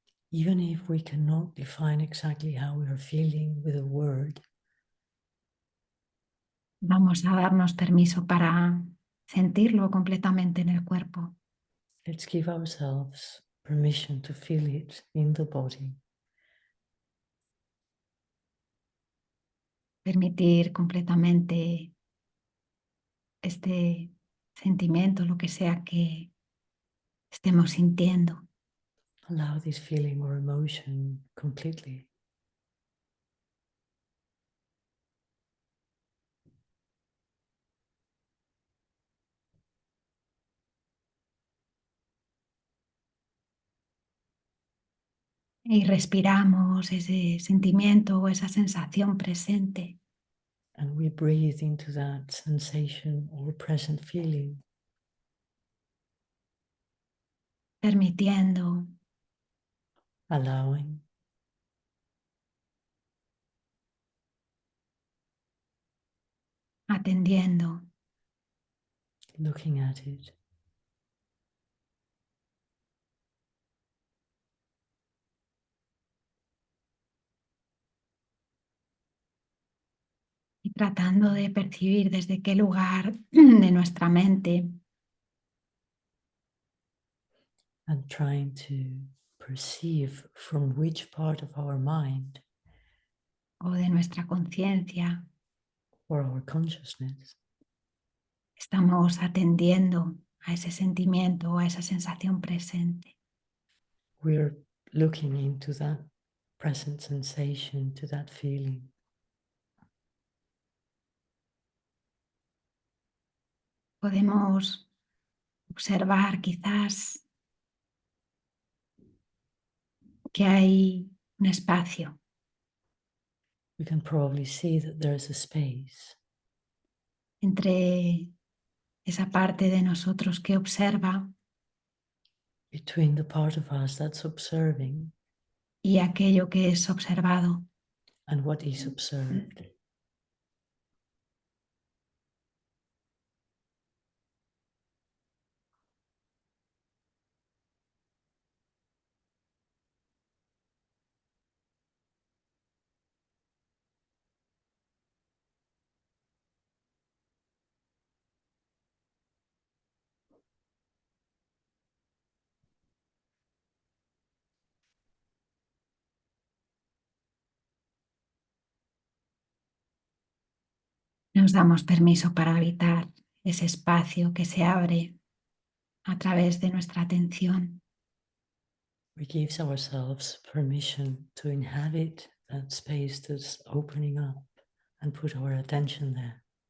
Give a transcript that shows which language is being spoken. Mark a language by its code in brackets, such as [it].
[en] Even if we cannot define exactly how we are feeling with a word, [es] vamos a darnos permiso para sentirlo completamente en el cuerpo, [en] let's give ourselves permission to feel it in the body. [es] permitir completamente este sentimiento, lo que sea que estemos sintiendo. [en] Allow this feeling or emotion completely. [es] Y respiramos ese sentimiento o esa sensación presente, [en] And we breathe into that sensation or present feeling, [es] permitiendo, [en] allowing, [es] atendiendo. [en] looking at it. [es] Y tratando de percibir desde qué lugar de nuestra mente [en] And trying to perceive from which part of our mind [es] o de nuestra conciencia [en] or our consciousness [es] estamos atendiendo a ese sentimiento o a esa sensación presente. [en] we're looking into that present sensation, to that feeling. [es] Podemos observar quizás que hay un espacio [en] We can probably see that there's a space [es] entre esa parte de nosotros que observa [en] between the part of us that's observing [es] y aquello que es observado. [en] and what is observed. [es] Nos damos permiso para habitar ese espacio que se abre a través de nuestra atención. [en] We give ourselves permission to inhabit that space that's opening up and put our attention there.